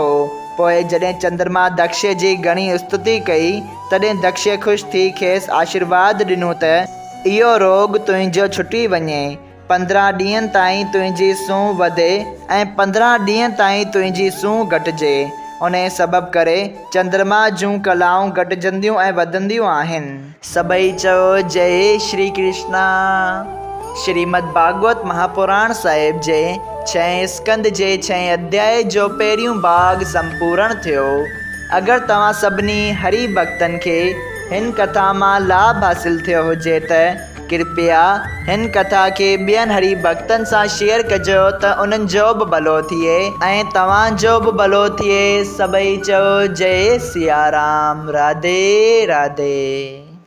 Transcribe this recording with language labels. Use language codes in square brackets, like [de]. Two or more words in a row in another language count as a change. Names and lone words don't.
[sd] पोइ जॾहिं चंद्रमा दक्ष जी घणी स्तुति कई, तॾहिं दक्ष ख़ुशि थी खेसि आशीर्वाद ॾिनो त इहो रोग तुंहिंजो छुटी वञे, 15 ॾींहंनि ताईं तुंहिंजी सूंहुं वधे ऐं 15 ॾींहंनि ताईं तुंहिंजी सूंहुं घटिजे। उन सबबु करे चंद्रमा जूं कलाऊं घटिजंदियूं ऐं वधंदियूं आहिनि। सभई चयो जय श्री कृष्णा। श्रीमद् भागवत महापुराण साहिब जे 6 स्कंद जे 6 अध्याय जो पहिरियों भाग संपूर्ण थियो। अगरि तव्हां सभिनी हरि भक्तनि खे हिन कथा मां लाभ हासिल थियो हुजे त कृपया हिन कथा खे ॿियनि हरि भक्तनि सां शेयर कजो त उन्हनि जो बि भलो थिए ऐं तव्हांजो बि भलो थिए। सभई चयो जय सिया राम। राधे राधे।